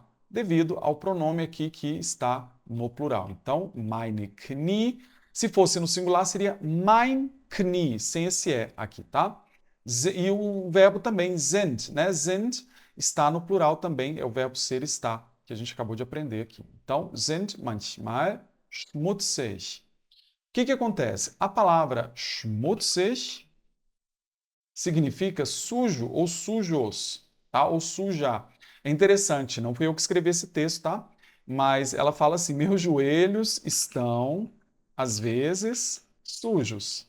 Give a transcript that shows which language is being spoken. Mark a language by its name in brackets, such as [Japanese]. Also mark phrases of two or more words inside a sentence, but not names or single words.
[Portuguese] Devido ao pronome aqui que está no plural. Então, [German] meine Knie. [Portuguese] Se fosse no singular, seria [German] mein Knie, [Portuguese] sem esse E aqui, tá? E o verbo também, sind, né? Sind está no plural também, é o verbo ser estar, que a gente acabou de aprender aqui. Então, [German] sind manchmal schmutzig. [Portuguese] O que que acontece? A palavra schmutzig significa sujo ou sujos, tá? Ou suja. É interessante, não fui eu que escrevi esse texto, tá? Mas ela fala assim: meus joelhos estão, às vezes, sujos.